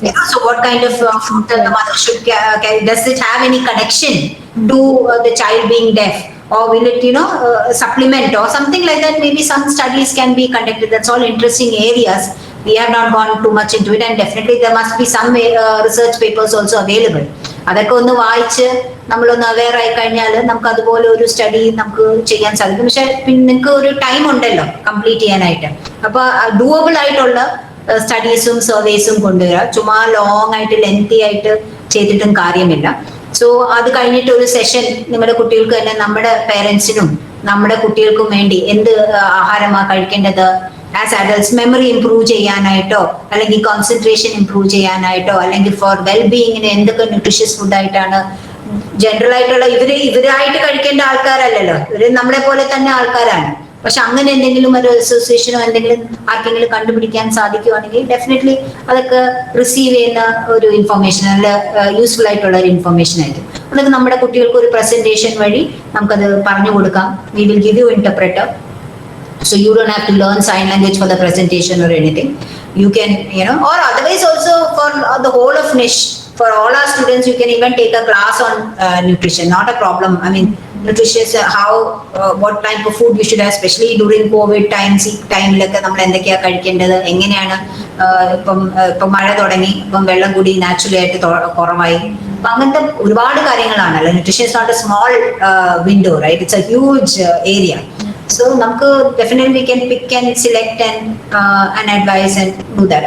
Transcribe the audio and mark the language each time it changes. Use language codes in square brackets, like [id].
[en] So what kind of food that the mother should carry? Does it have any connection to the child being deaf? Or will it, supplement or something like that? Maybe some studies can be conducted. That's all interesting areas. We have not gone too much into it, and definitely there must be some research papers also available. [ml] അതൊക്കെ ഒന്ന് വായിച്ച് നമ്മളൊന്ന് aware ആയി കഴിഞ്ഞാൽ നമുക്ക് അതുപോലെ ഒരു study നമുക്ക് ചെയ്യാൻ സാധിക്കും. പക്ഷെ പിന്നെ നിങ്ങൾക്ക് ഒരു ടൈം ഉണ്ടല്ലോ കംപ്ലീറ്റ് ചെയ്യാനായിട്ട്. അപ്പൊ ഡൂവബിൾ ആയിട്ടുള്ള സ്റ്റഡീസും സർവേസും കൊണ്ടുവരിക. ചുമ്മാ ലോങ് ആയിട്ട് ലെങ്തി ആയിട്ട് ചെയ്തിട്ടും കാര്യമില്ല. സോ അത് കഴിഞ്ഞിട്ട് ഒരു സെഷൻ നിങ്ങളുടെ കുട്ടികൾക്ക് തന്നെ, നമ്മുടെ പേരൻസിനും നമ്മുടെ കുട്ടികൾക്കും വേണ്ടി എന്ത് ആഹാരമാണ് കഴിക്കേണ്ടത്, ആസ് അഡൽട്സ് മെമ്മറി ഇംപ്രൂവ് ചെയ്യാനായിട്ടോ അല്ലെങ്കിൽ കോൺസെൻട്രേഷൻ ഇംപ്രൂവ് ചെയ്യാനായിട്ടോ അല്ലെങ്കിൽ ഫോർ വെൽബീയിങ്ങിന് എന്തൊക്കെ ന്യൂട്രീഷ്യസ് ഫുഡായിട്ടാണ് ജനറൽ ആയിട്ടുള്ള ഇവരായിട്ട് കഴിക്കേണ്ട ആൾക്കാരല്ലല്ലോ, ഇവര് നമ്മളെ പോലെ തന്നെ ആൾക്കാരാണ്. പക്ഷെ അങ്ങനെ എന്തെങ്കിലും ഒരു അസോസിയേഷനോ എന്തെങ്കിലും ആർക്കെങ്കിലും കണ്ടുപിടിക്കാൻ സാധിക്കുവാണെങ്കിൽ ഡെഫിനറ്റ്ലി അതൊക്കെ റിസീവ് ചെയ്യുന്ന ഒരു ഇൻഫർമേഷൻ, നല്ല യൂസ്ഫുൾ ആയിട്ടുള്ള ഒരു ഇൻഫർമേഷൻ ആയിരിക്കും. അതൊക്കെ നമ്മുടെ കുട്ടികൾക്ക് ഒരു പ്രസന്റേഷൻ വഴി നമുക്കത് പറഞ്ഞു കൊടുക്കാം. [en] We will give you interpreter. So you don't have to learn sign language for the presentation or anything. You can, or otherwise also for the whole of niche, for all our students, you can even take a class on nutrition. Not a problem. I mean, nutrition, what type of food we should have, especially during COVID times. [ml] ടൈമിലൊക്കെ നമ്മൾ എന്തൊക്കെയാണ് കഴിക്കേണ്ടത്, എങ്ങനെയാണ് ഇപ്പം മഴ തുടങ്ങി, ഇപ്പം വെള്ളം കൂടി നാച്ചുറലി ആയിട്ട് കുറവായി, അപ്പൊ അങ്ങനത്തെ ഒരുപാട് കാര്യങ്ങളാണല്ലോ. [en] Nutrition is not a small window, right? It's a huge area. So നമുക്ക് definitely we can pick and select and advise and do that.